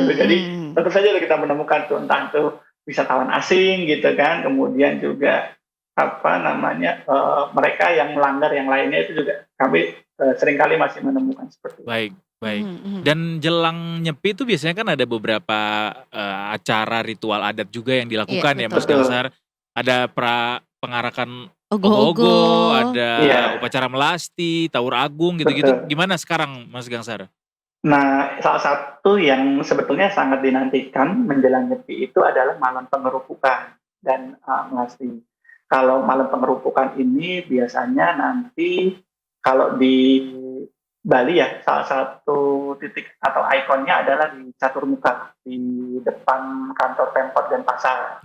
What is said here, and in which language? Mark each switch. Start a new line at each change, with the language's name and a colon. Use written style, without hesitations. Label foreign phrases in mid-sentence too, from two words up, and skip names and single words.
Indonesian: Jadi tentu saja kita menemukan tuh entah itu wisatawan asing gitu kan, kemudian juga mereka yang melanggar yang lainnya itu juga kami seringkali masih menemukan seperti itu. Baik. Dan jelang nyepi itu biasanya kan ada beberapa acara ritual adat juga yang dilakukan ya Mas Gangsar. Ada pengarakan ogo-ogo, ada upacara melasti, tawur agung gitu-gitu. Gimana sekarang Mas Gangsar? Nah, salah satu yang sebetulnya sangat dinantikan menjelang nyepi itu adalah malam pengerupukan dan melasti. Kalau malam pengerupukan ini biasanya nanti kalau di Bali ya, salah satu titik atau ikonnya adalah di Caturmuka, di depan kantor Pemkot Denpasar.